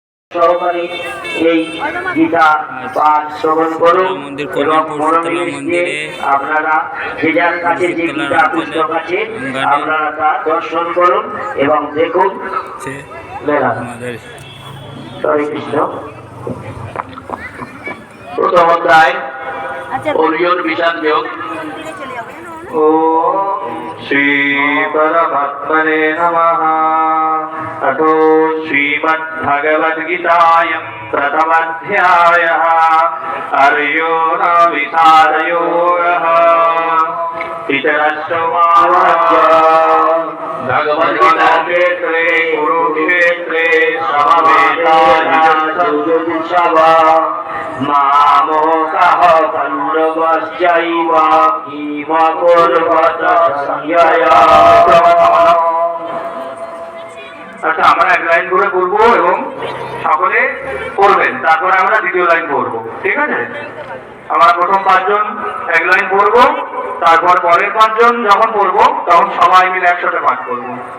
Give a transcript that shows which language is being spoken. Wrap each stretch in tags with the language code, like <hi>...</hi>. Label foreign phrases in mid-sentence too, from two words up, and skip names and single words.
<bn>সহকারে এই গীতা পাঠ শ্রবণ করুন এবং মনোনিবেশ দিয়ে আপনারা যে যার কাছে যে গীতা পুস্তক আছে আপনারা তা দর্শন করুন এবং দেখুন। হরে কৃষ্ণ। প্রথম অধ্যায় অরিয়ন বিষাদ যোগ।</bn> <sa>ওম শ্রী পরমাত্মনে নমঃ। अथो श्रीमद्भगवद्गीतायां प्रथमाध्यायः अर्जुनविषादयोगः। धृतराष्ट्रोवाच भगवद्गीताक्षेत्रे कुरुक्षेत्रे समवेतायुयुत्सव मामोकः पाण्डवश्चैव किमकुर्वत संजय।</sa> <bn>আচ্ছা, আমরা এক লাইন করে পড়বো এবং সকলে পড়বেন, তারপরে আমরা দ্বিতীয় লাইন পড়বো, ঠিক আছে? আমরা প্রথম পাঁচজন এক লাইন পড়বো, তারপর পরের পাঁচজন যখন পড়বো তখন সবাই মিলে একসাথে পাঠ করবো।</bn>